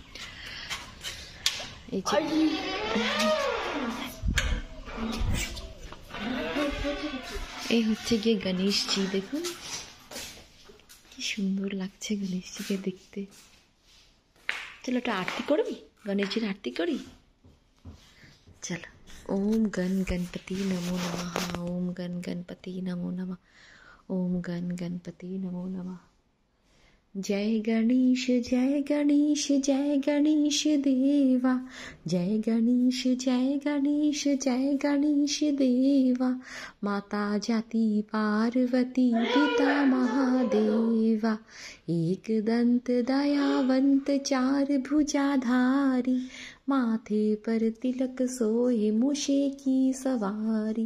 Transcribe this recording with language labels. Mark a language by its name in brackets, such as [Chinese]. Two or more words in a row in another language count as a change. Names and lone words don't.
[Bangla] এই হচ্ছে গিয়ে গণেশজি, দেখুন কি সুন্দর লাগছে গণেশজিকে দেখতে। চলো একটা আরতি করবি, গণেশজির আরতি করি চলো। [Sanskrit] ओम गण गणपति नमो नमः, ओम गण गणपति नमो नमः, ओम गण गणपति नमो नमः। [Hindi] जय गणेश जय गणेश जय गणेश देवा, जय गणेश जय गणेश जय गणेश देवा। माता जाति पार्वती पिता महादेवा, एक दंत दयावंत चार भुजाधारी, माथे पर तिलक सोए मुषे की सवारी।